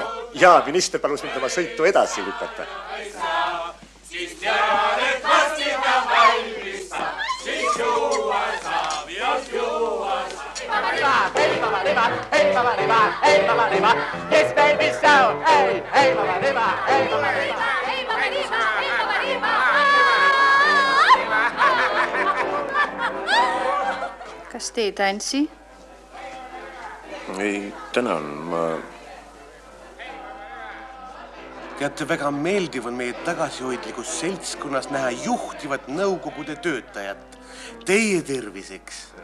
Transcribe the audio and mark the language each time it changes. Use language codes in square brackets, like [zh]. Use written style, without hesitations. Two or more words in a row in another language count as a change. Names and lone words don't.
[et] Jaa, minister palus mind oma sõitu edasi lükata. Siis tead, et vastida valmis saab, siis juua saab, just juua saab. [en] Hey, mama riba, hey, mama riba, hey, mama riba. Yes, baby, so, hey, hey, mama riba, hey, mama riba. Hey, mama riba, hey, mama riba. [et] Kas te ei tantsi? Ei, tänan, ma... Teate, väga meeldiv on meie tagasihoidlikus seltskonnas näha juhtivat nõukogude töötajat. Teie terviseks.